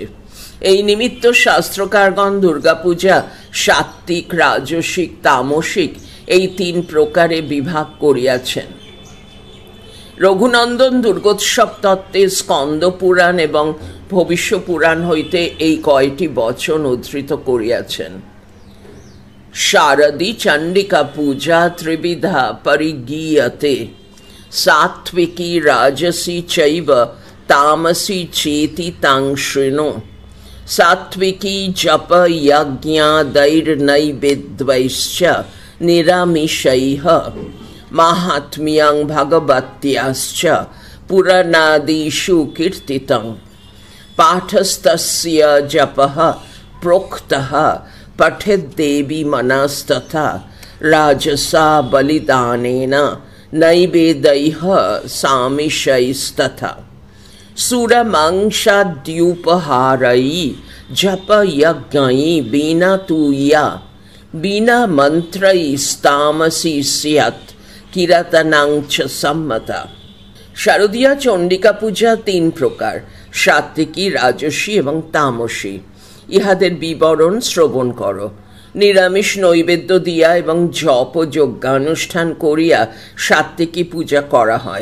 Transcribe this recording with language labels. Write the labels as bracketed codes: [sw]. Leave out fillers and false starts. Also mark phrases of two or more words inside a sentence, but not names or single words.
[bn] এই নিমিত্ত শাস্ত্রকারগণ দুর্গাপূজা সাত্ত্বিক, রাজসিক, তামসিক এই 3 প্রকারে বিভাগ করিয়াছেন। রঘুনন্দন দুর্গোৎসব তত্ত্বে স্কন্দ পুরাণ এবং ভবিষ্য পুরাণ হইতে এই কয়টি বচন উদ্ধৃত করিয়াছেন। [sa] শারদী চণ্ডিকা পূজা ত্রিবিধা পরিগীয়তে, সাত্ত্বিকী রাজসী চৈব তামসী চেতি তাং শৃণু। সাত্ত্বিকী জপ যজ্ঞাদৈর্নৈবেদ্যৈশ্চ নিরামিষৈঃ মাহাত্ম্যং ভগবত্যাশ্চ পুরাণাদিষু কীর্তিতং। পাঠস্তস্য জপঃ প্रोक्तः पठेद्देवी मनस्तथा राजसा बलिदानेन नैवेदैः सामिषैस्तथा। सुरमांसाद्युपहारै जपयज्ञै बिना तुया बिना मन्त्रैस्तामसी स्यात् किरातनां च सम्मता। [bn] শারদীয়া চণ্ডিকা পূজা 3 প্রকার, সাত্ত্বিকী, রাজসী এবং তামসী। ইহাদের বিবরণ শ্রবণ করো। নিরামিষ নৈবেদ্য দিয়া এবং জপ যজ্ঞানুষ্ঠান করিয়া সাত্ত্বিকী পূজা করা হয়।